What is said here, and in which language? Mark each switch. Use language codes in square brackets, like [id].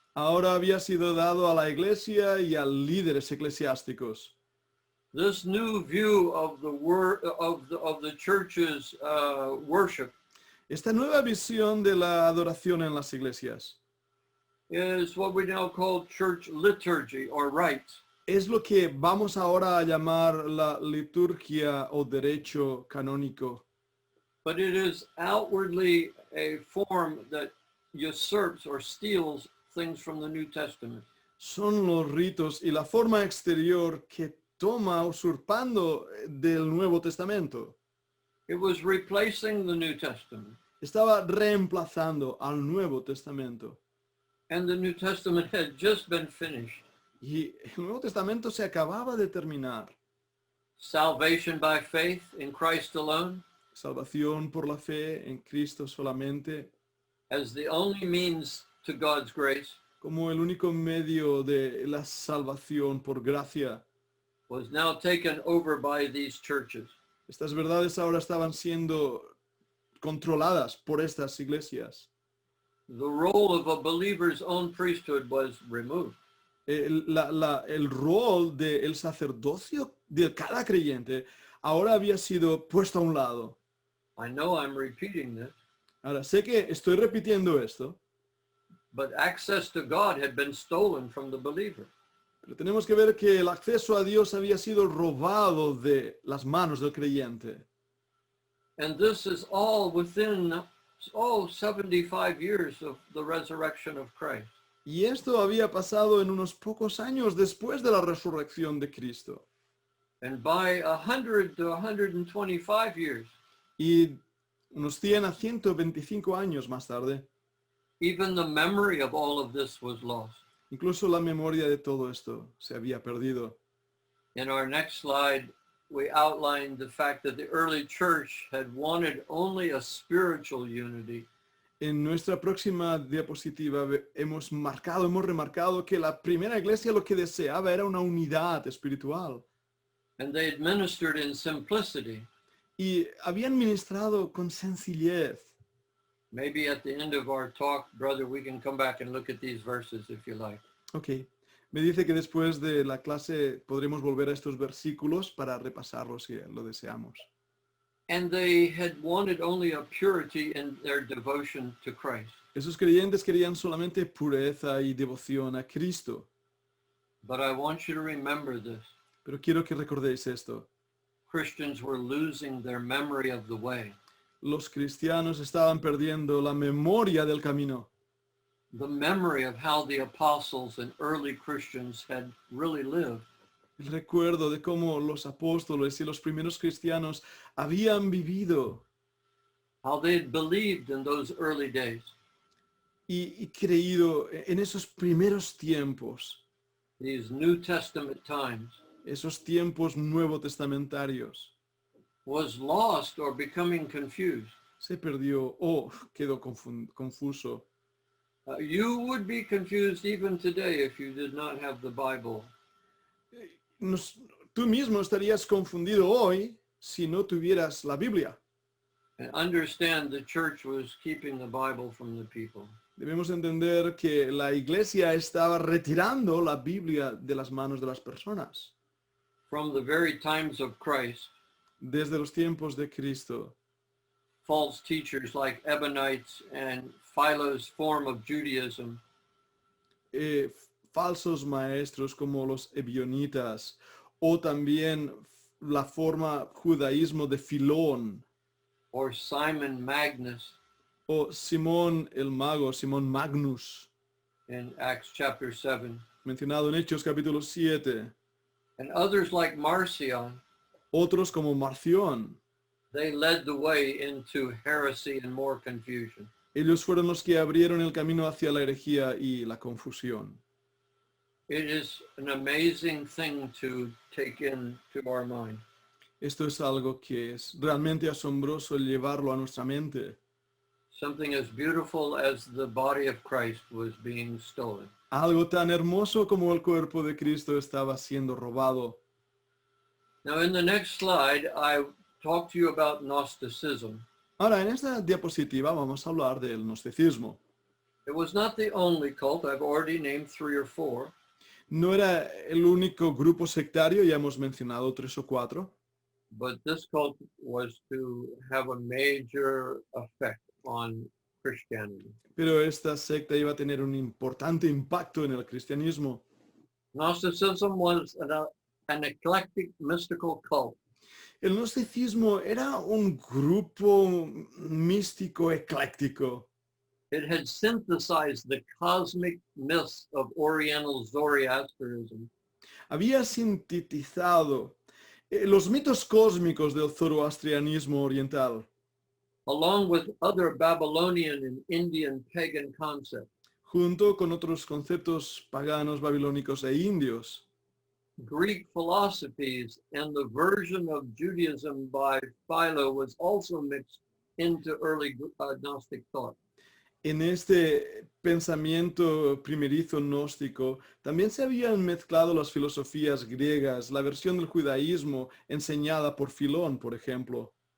[es] Ahora había sido dado a la iglesia y a líderes eclesiásticos. [en] This new view of the church's worship [es] Esta nueva visión de la adoración en las iglesias [en] is what we now call church liturgy or rites. [es] es lo que vamos ahora a llamar la liturgia o derecho canónico. [en] But it is outwardly a form that usurps or steals things from the New Testament. [es] Son los ritos y la forma exterior que toma usurpando del Nuevo Testamento. [en] It was replacing the New Testament. [es] Estaba reemplazando al Nuevo Testamento. [en] And the New Testament had just been finished. [es] Y el Nuevo Testamento se acababa de terminar. [en] Salvation by faith in Christ alone. [es] Salvación por la fe en Cristo solamente. [en] As the only means to God's grace. [es] Como el único medio de la salvación por gracia. [en] Was now taken over by these churches. [es] Estas verdades ahora estaban siendo controladas por estas iglesias. [en] The role of a believer's own priesthood was removed. [es] El rol del sacerdocio de cada creyente ahora había sido puesto a un lado. [en] I know I'm repeating this. [es] Ahora, sé que estoy repitiendo esto. [en] But access to God had been stolen from the believer. [es] Pero tenemos que ver que el acceso a Dios había sido robado de las manos del creyente. [en] And this is all within 75 years of the resurrection of Christ. [es] Y esto había pasado en unos pocos años después de la resurrección de Cristo. [en] And by 100 to 125 years, [es] Y unos 100 a 125 años más tarde, [en] even the memory of all of this was lost. [es] incluso la memoria de todo esto se había perdido. [en] In our next slide, we outlined the fact that the early church had wanted only a spiritual unity. [es] En nuestra próxima diapositiva hemos remarcado que la primera iglesia lo que deseaba era una unidad espiritual. [en] And they administered in simplicity. [es] Y habían ministrado con sencillez. [en] Maybe at the end of our talk, brother, we can come back and look at these verses if you like. Ok. [es] Me dice que después de la clase podremos volver a estos versículos para repasarlos si lo deseamos. [en] And they had wanted only a purity in their devotion to Christ. [es] Esos creyentes querían solamente pureza y devoción a Cristo. [en] But I want you to remember this. [es] Pero quiero que recordéis esto. [en] Christians were losing their memory of the way. [es] Los cristianos estaban perdiendo la memoria del camino. [en] The memory of how the apostles and early Christians had really lived. [es] El recuerdo de cómo los apóstoles y los primeros cristianos habían vivido [en] How they had believed in those early days. [es] y creído en esos primeros tiempos, [en] These New Testament times. [es] esos tiempos nuevo testamentarios. [en] Was lost or becoming confused. [es] Se perdió o quedó confuso. [en] You would be confused even today if you did not have the Bible. [es] Tú mismo estarías confundido hoy si no tuvieras la Biblia. [en] And understand the church was keeping the Bible from the people. [es] Debemos entender que la iglesia estaba retirando la Biblia de las manos de las personas. [en] From the very times of Christ, [es] Desde los tiempos de Cristo, [en] false teachers like Ebionites and Philo's form of Judaism [es] falsos maestros como los ebionitas o también la forma judaísmo de Filón [en] or Simon Magnus [es] o Simón el mago, Simón Magnus, [en] in Acts chapter 7, [es] mencionado en Hechos capítulo 7, [en] and others like Marcion, [es] otros como Marción. [en] they led the way into heresy and more confusion. [es] Ellos fueron los que abrieron el camino hacia la herejía y la confusión. [en] It is an amazing thing to take into our mind. [es] Esto es algo que es realmente asombroso llevarlo a nuestra mente. [en] Something as beautiful as the body of Christ was being stolen. [es] Algo tan hermoso como el cuerpo de Cristo estaba siendo robado. [en] Now in the next slide, I talk to you about Gnosticism. [es] Ahora, en esta diapositiva vamos a hablar del gnosticismo. [en] It was not the only cult. I've already named 3 or 4. [es] No era el único grupo sectario, ya hemos mencionado 3 o 4, [en] But this cult was to have a major effect on Christianity. [es] pero esta secta iba a tener un importante impacto en el cristianismo. [en] Gnosticism was an eclectic mystical cult. [es] El gnosticismo era un grupo místico ecléctico. [en] It had synthesized the cosmic myths of Oriental Zoroastrianism [es] Había sintetizado los mitos cósmicos del zoroastrianismo oriental, [en] along with other Babylonian and Indian pagan concepts. [es] junto con otros conceptos paganos, babilónicos e indios. [en] Greek philosophies and the version of Judaism by Philo was also mixed into early Gnostic thought. [es] En este pensamiento primerizo gnóstico también se habían mezclado las filosofías griegas, la versión del judaísmo enseñada por Filón, por ejemplo.